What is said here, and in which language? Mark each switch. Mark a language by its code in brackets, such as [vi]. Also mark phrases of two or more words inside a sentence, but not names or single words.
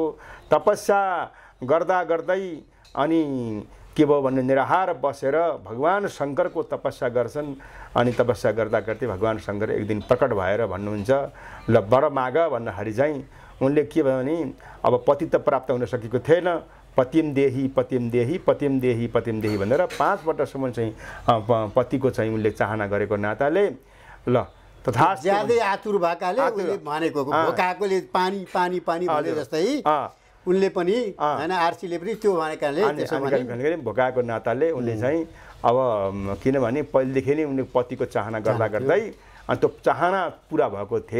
[ne] तपस्या गर्दा गर्दै अनि के भयो भने निराहार बसेर भगवान शङ्करको तपस्या गर्छन्। अनि तपस्या गर्दा गर्दै भगवान शङ्कर एक दिन प्रकट भएर भन्नुहुन्छ ल वर माग भन्दाखेरि चाहिँ उनले के भयो भने अब पति त प्राप्त हुन सकेको थिएन। [sa] पतिम देही पतिम देही पतिम देही पतिम देही [ne] भनेर 5 पटकसम्म चाहिँ पतिको चाहिँ उनले चाहना गरेको नाताले ल तथा ज्यादै आतुर भएकाले उनले भनेको भोकाकोले पानी पानी पानी भने जस्तै उनले पनि हैन आर्सीले पनि त्यो भनेकाले भोकाको नाताले उनले चाहिँ अब किनभने पहिलेदेखि नै उनले पतिको चाहना गर्दा गर्दै अनि त्यो चाहना पुरा भएको थिएन।